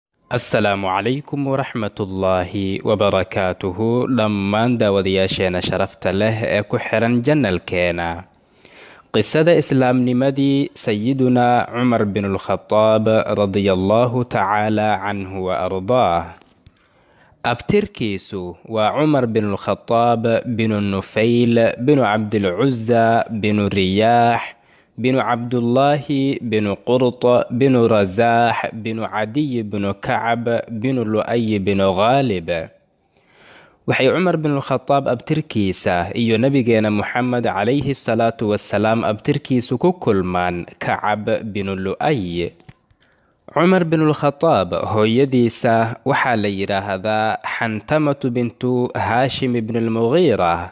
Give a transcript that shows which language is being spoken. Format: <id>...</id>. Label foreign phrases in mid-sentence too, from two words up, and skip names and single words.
<ar>السلام عليكم ورحمة الله وبركاته</ar> <so>dhammaan daawadayaasheena sharafta leh ee ku xiran janalkeena. qisada islaamnimadii sayidunaa cumar binulkhadaab</so> <ar>رضي الله تعالى عنه وأرضاه.</ar> <so>abtirkiisu waa cumar binulkhadaab binu nufayl binu cabdilcuza binu riyaax binu cabdullaahi binu qurt binu rasaax binu cadiy binu kacab binu lu'ay binu khaalib. waxay cumar binulkhadaab abtirkiisa iyo nabigeena muxamed</so> <ar>عليه الصلاة والسلام</ar> <so>abtirkiisu ku kulmaan kacab binu lu'ay. cumar binulkhadaab hooyadiisa waxaa la yidhaahdaa xantamatu bintu haashim ibnulmugiira.</so>